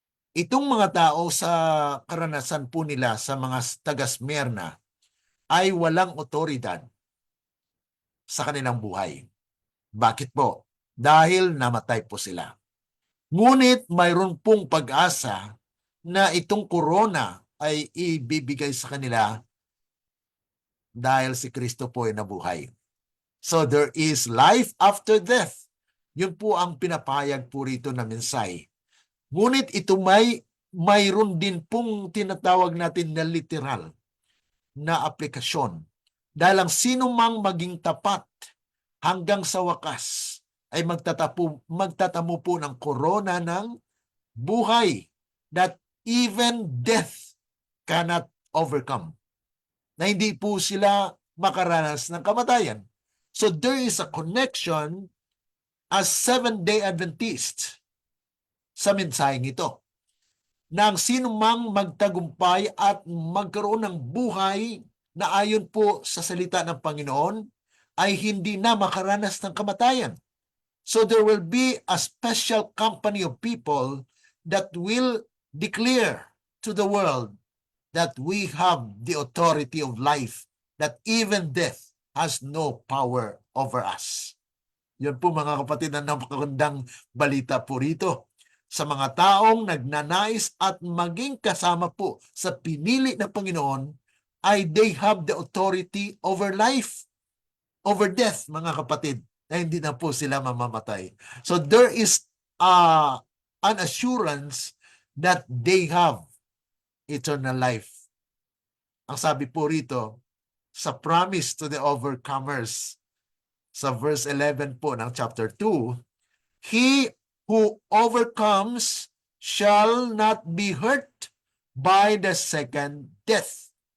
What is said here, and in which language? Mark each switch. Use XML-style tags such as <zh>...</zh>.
<tl>Itong mga tao sa karanasan po nila sa mga taga-Smyrna ay walang otoridad sa kanilang buhay. Bakit po? Dahil namatay po sila. Ngunit mayroon pong pag-asa na itong corona ay ibibigay sa kanila dahil si Kristo po ay nabuhay.</tl> <en>So there is life after death.</en> <tl>Yun po ang pinapayag po rito na mensahe. Ngunit ito mayroon din pong tinatawag natin na literal na aplikasyon. Dahil ang sino mang maging tapat hanggang sa wakas ay magtatamo po ng korona ng buhay</tl> <en>that even death cannot overcome.</en> <tl>Na hindi po sila makaranas ng kamatayan.</tl> <en>So there is a connection as Seventh-day Adventist</en> <tl>sa mensaheng ito. Na ang sino mang magtagumpay at magkaroon ng buhay na ayon po sa salita ng Panginoon ay hindi na makaranas ng kamatayan.</tl> <en>So there will be a special company of people that will declare to the world that we have the authority of life, that even death has no power over us.</en> <tl>Yun po mga kapatid ang napakagandang balita po rito. Sa mga taong nagnanais at maging kasama po sa pinili ng Panginoon, ay</tl> <en>they have the authority over life, over death,</en> <tl>mga kapatid, na hindi na po sila mamamatay.</tl> <en>So there is an assurance that they have eternal life.</en> <tl>Ang sabi po rito,</tl> <en>sa promise to the overcomers, sa verse 11 po ng chapter 2, He who overcomes shall not be hurt by the second death.</en>